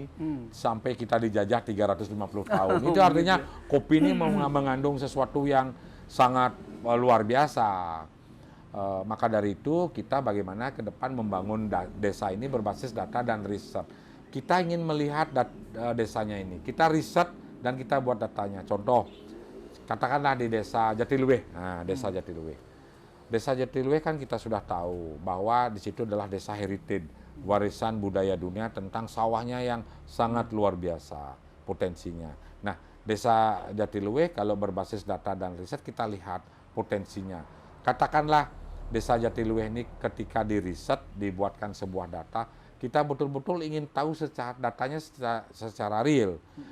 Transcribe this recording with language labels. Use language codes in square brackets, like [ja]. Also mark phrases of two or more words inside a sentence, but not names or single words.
[id] Sampai kita dijajah 350 tahun. Itu artinya kopi ini mengandung sesuatu yang sangat luar biasa. Maka dari itu kita bagaimana ke depan membangun desa ini berbasis data dan riset. Kita ingin melihat desanya ini. Kita riset dan kita buat datanya. Contoh, katakanlah di desa Jatiluwih. Nah, desa Jatiluwih. Desa Jatiluwih kan kita sudah tahu bahwa di situ adalah desa heritage, warisan budaya dunia tentang sawahnya yang sangat luar biasa potensinya. Nah, desa Jatiluwih kalau berbasis data dan riset kita lihat potensinya. Katakanlah desa Jatiluwih ini ketika diriset, dibuatkan sebuah data, kita betul-betul ingin tahu datanya secara real.